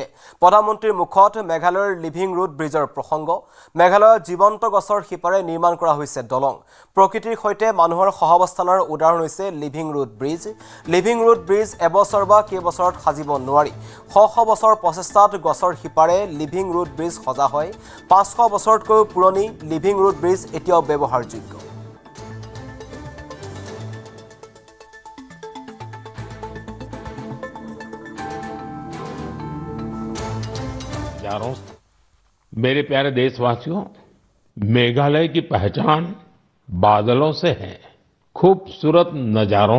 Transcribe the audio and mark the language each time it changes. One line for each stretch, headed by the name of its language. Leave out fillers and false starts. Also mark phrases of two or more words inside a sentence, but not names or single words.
Assamese: প্ৰধানমন্ত্ৰীৰ মুখত মেঘালয়ৰ লিভিং ৰুট ব্ৰিজৰ প্ৰসংগ মেঘালয়ৰ জীৱন্ত গছৰ শিপাৰে নিৰ্মাণ কৰা হৈছে দলং প্ৰকৃতিৰ সৈতে মানুহৰ সহাৱস্থানৰ উদাহৰণ হৈছে
English: living root bridge
Assamese: এবছৰ বা কেইবছৰত সাজিব নোৱাৰি শ বছৰ প্ৰচেষ্টাত গছৰ শিপাৰে
English: living root bridge
Assamese: সজা হয় 500 বছৰতকৈও পুৰণি
English: living root bridge
Assamese: এতিয়াও ব্যৱহাৰযোগ্য
Hindi: मेरे प्यारे देशवासियों मेघालय की पहचान बादलों से है खूबसूरत नजारों